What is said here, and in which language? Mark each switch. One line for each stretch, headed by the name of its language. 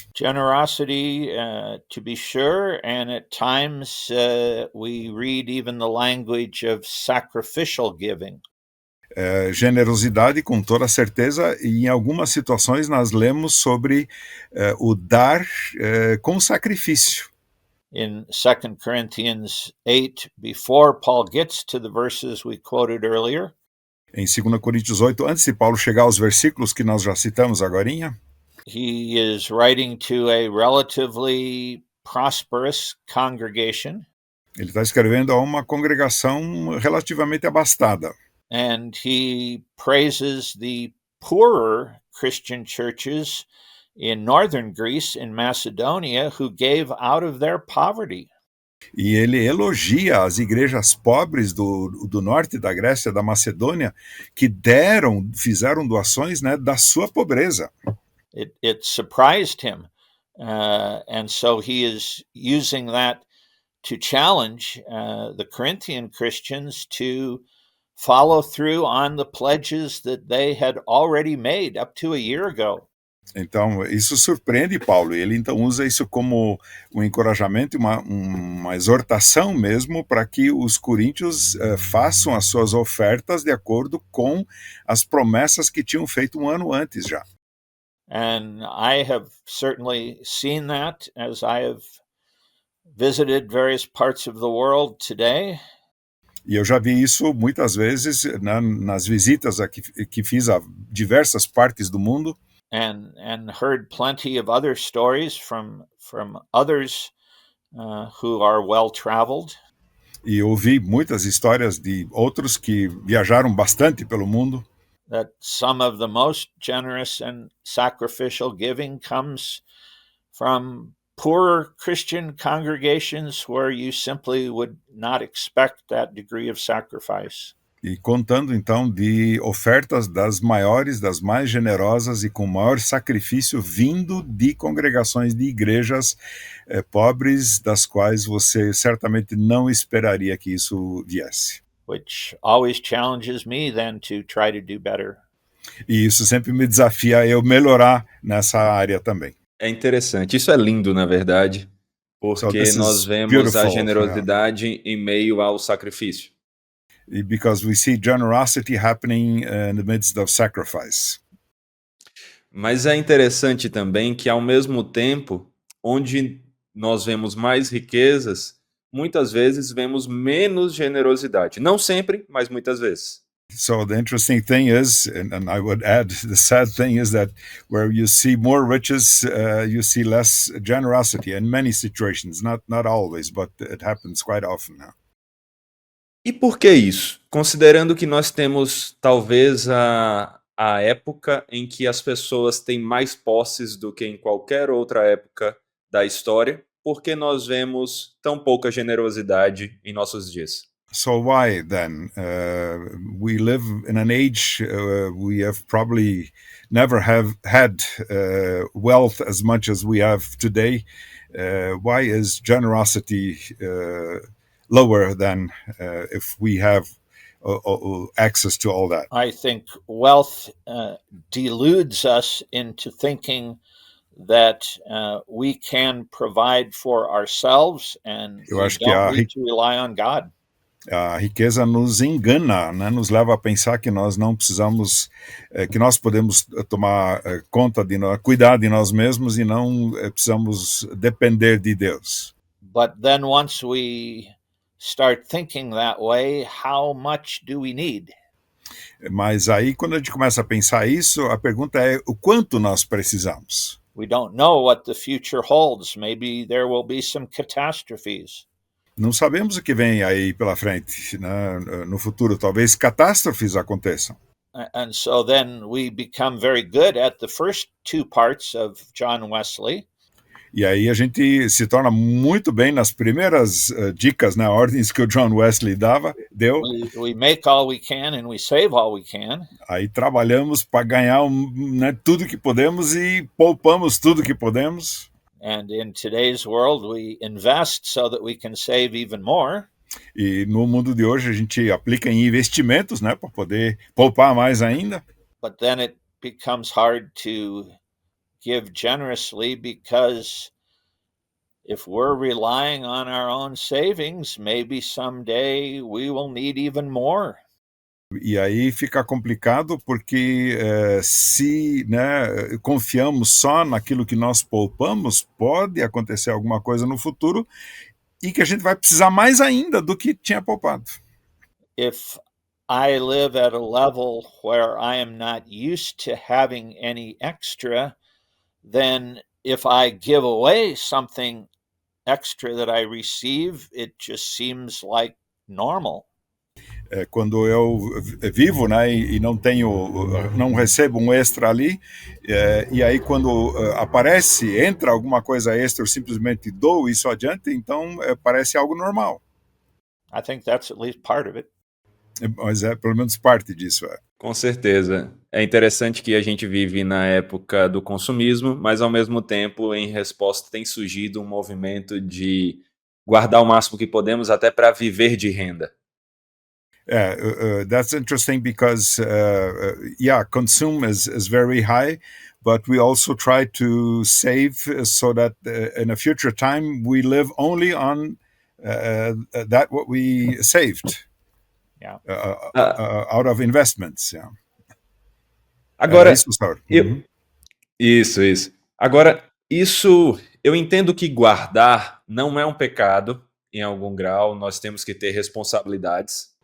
English: Generosity, to be sure, and at times we read even the language of sacrificial giving.
Portuguese: Generosidade, com toda certeza, e em algumas situações nós lemos sobre o dar com sacrifício.
English: In 2 Corinthians 8, before Paul gets to the verses we quoted earlier,
Portuguese: em 2 Coríntios 8, antes de Paulo chegar aos versículos que nós já citamos agorinha,
English: he is writing to a relatively prosperous congregation.
Portuguese: Ele está escrevendo a uma congregação relativamente abastada.
English: And he praises the poorer Christian churches in northern Greece, in Macedonia, who gave out of their poverty.
Portuguese: E ele elogia as igrejas pobres do norte da Grécia, da Macedônia, que fizeram doações, da sua pobreza.
English: It surprised him, and so he is using that to challenge the Corinthian Christians to follow through on the pledges that they had already made up to a year ago.
Portuguese: Então, isso surpreende Paulo. Ele então usa isso como um encorajamento e uma exortação mesmo para que os coríntios façam as suas ofertas de acordo com as promessas que tinham feito um ano antes já.
English: And I have certainly seen that as I have visited various parts of the world today.
Portuguese: E eu já vi isso muitas vezes nas visitas que fiz a diversas partes do mundo.
English: And heard plenty of other stories from others who are well-traveled.
Portuguese: E ouvi muitas histórias de outros que viajaram bastante pelo mundo.
English: That some of the most generous and sacrificial giving comes from poor Christian congregations where you simply would not expect that degree of sacrifice.
Portuguese: E contando então de ofertas das maiores, das mais generosas e com maior sacrifício vindo de congregações de igrejas pobres, das quais você certamente não esperaria que isso viesse.
English: Which always challenges me then to try to do better.
Portuguese: E isso sempre me desafia a eu melhorar nessa área também. É interessante, isso é lindo na verdade, porque nós vemos a generosidade em meio ao sacrifício.
English: Because we see generosity happening in the midst of sacrifice.
Portuguese: Mas é interessante também que ao mesmo tempo, onde nós vemos mais riquezas, muitas vezes vemos menos generosidade. Não sempre, mas muitas vezes.
English: So the interesting thing is, and I would add, the sad thing is that where you see more riches, you see less generosity in many situations. Not always, but it happens quite often now.
Portuguese: E por que isso? Considerando que nós temos talvez a época em que as pessoas têm mais posses do que em qualquer outra época da história, por que nós vemos tão pouca generosidade em nossos dias?
English: So why then? We live in an age we have probably never have had wealth as much as we have today. Why is generosity lower than if we have access to all that? I think wealth deludes us into thinking that we can provide for ourselves and we don't need to rely on God.
Portuguese: A riqueza nos engana, né? Nos leva a pensar que nós não precisamos, que nós podemos tomar conta de nós, cuidar de nós mesmos e não precisamos depender de Deus.
English: But then once we start thinking that way, how much do we need?
Portuguese: Mas aí quando a gente começa a pensar isso, a pergunta é o quanto nós precisamos.
English: We don't know what the future holds. Maybe there will be some catastrophes.
Portuguese: Não sabemos o que vem aí pela frente, né? No futuro, talvez catástrofes aconteçam.
English: And so then we become very good at the first two parts of John Wesley.
Portuguese: E aí a gente se torna muito bem nas primeiras dicas, né, ordens que o John Wesley deu.
English: We make all we can and we save all we can.
Portuguese: Aí trabalhamos para ganhar né, tudo que podemos e poupamos tudo que podemos.
English: And in today's world, we invest so that we can save even more.
Portuguese: E no mundo de hoje a gente aplica em investimentos, né, para poder poupar mais ainda.
English: But then it becomes hard to give generously because if we're relying on our own savings, maybe someday we will need even more.
Portuguese: E aí fica complicado porque se né, confiamos só naquilo que nós poupamos, pode acontecer alguma coisa no futuro e que a gente vai precisar mais ainda do que tinha poupado.
English: If I live at a level where I am not used to having any extra, then if I give away something extra that I receive, it just seems like normal.
Portuguese: Quando eu vivo, né, e não recebo um extra ali, e aí quando entra alguma coisa extra, eu simplesmente dou isso adiante, então parece algo normal.
English: I think that's at least part of it.
Portuguese: Mas é pelo menos parte disso. Com certeza. É interessante que a gente vive na época do consumismo, mas ao mesmo tempo, em resposta, tem surgido um movimento de guardar o máximo que podemos até para viver de renda.
English: That's interesting because, consume is very high, but we also try to save so that in a future time we live only on that what we saved out of investments. Yeah.
Portuguese: Agora, Isso, Saur. Isso. Agora, isso, eu entendo que guardar não é um pecado, em algum grau, nós temos que ter responsabilidades.